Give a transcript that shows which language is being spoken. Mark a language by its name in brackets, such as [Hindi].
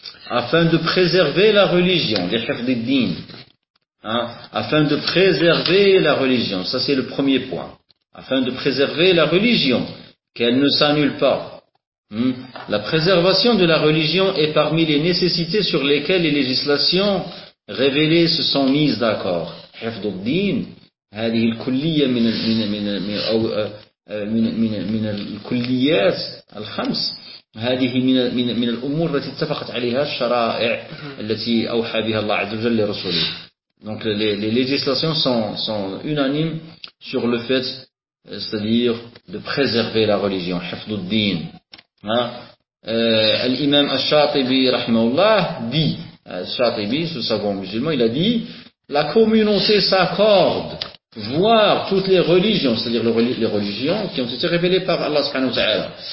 [French] afin de préserver la religion, les hifdiddin, afin de préserver la religion, ça c'est le premier point, afin de préserver la religion, qu'elle ne s'annule pas. La préservation de la religion est parmi les nécessités sur lesquelles les législations révélées se sont mises d'accord. [Arabic] Hifdiddin, هذه الكلية من من من من أو من من من الكليات الخمس هذه من من من الأمور التي اتفقت عليها الشرائع التي أوحى بها الله عز وجل لرسوله. [French] Donc les législations sont unanimes sur le fait, c'est-à-dire de préserver la religion. [Arabic] حفظ الدين. الإمام الشاطبي رحمه الله [French] dit, الشاطبي, ce savant musulman, il a dit, la communauté s'accorde voir toutes les religions, c'est-à-dire les religions qui ont été révélées par Allah subhanahu wa ta'ala.